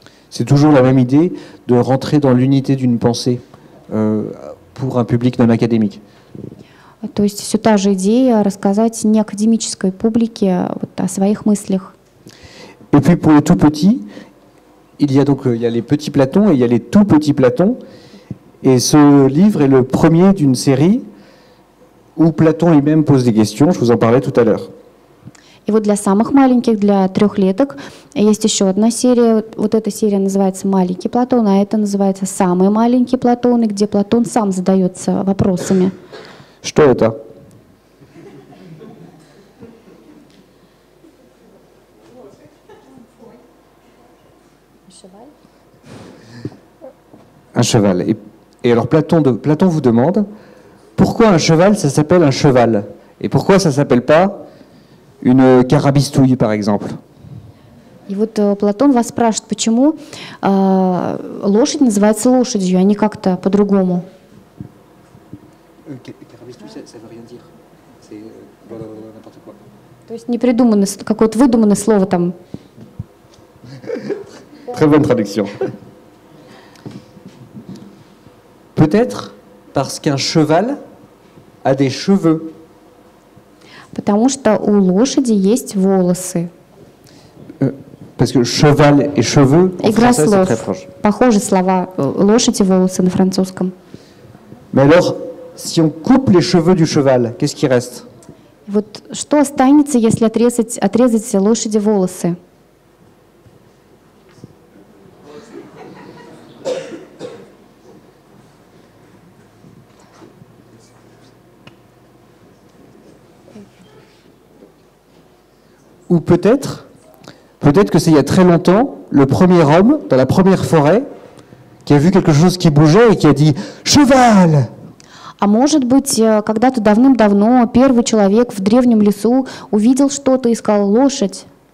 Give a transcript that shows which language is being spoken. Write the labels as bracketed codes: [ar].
[fr] C'est toujours la même idée de rentrer dans l'unité d'une pensée pour un public non académique. [ru] То есть все та же идея рассказать не академической публике вот о своих мыслях. [fr] Et puis pour les tout petits, il y a les petits Platons et il y a les tout petits Platons. Et ce livre est le premier d'une série où Platon lui-même pose des questions. Je vous en parlais tout à l'heure. [ru] И вот для самых маленьких, для трехлеток, есть еще одна серия. Вот эта серия называется «Маленький Платон», а это называется «Самые маленькие Платоны», где Платон сам задается вопросами. Что это? [fr] Un cheval. Et alors Platon vous demande pourquoi un cheval, ça s'appelle un cheval, et pourquoi ça s'appelle pas une carabistouille, par exemple. [ru] И вот Платон вас спрашивает, почему лошадь называется лошадью, а не как-то по-другому. [fr] Carabistouille, ça veut rien dire. C'est n'importe quoi. [ru] То есть не придумано, какое-то выдуманное слово там. [fr] Très bonne traduction. Peut-être parce qu'un cheval a des cheveux. [ru] Потому что у лошади есть волосы. [fr] Parce que cheval et cheveux, en [ru] Игра [fr] français, c'est [ru] слов. [fr] très proche. [ru] Похожи слова лошадь и волосы на французском. [fr] Mais alors, si on coupe les cheveux du cheval, qu'est-ce qui reste? [ru] Вот что останется, если отрезать лошади волосы? [fr] Ou peut-être que c'est il y a très longtemps, le premier homme, dans la première forêt, qui a vu quelque chose qui bougeait et qui a dit « Cheval !» [ru] А может быть, когда-то давным-давно первый человек в древнем лесу увидел что-то и сказал «лошадь».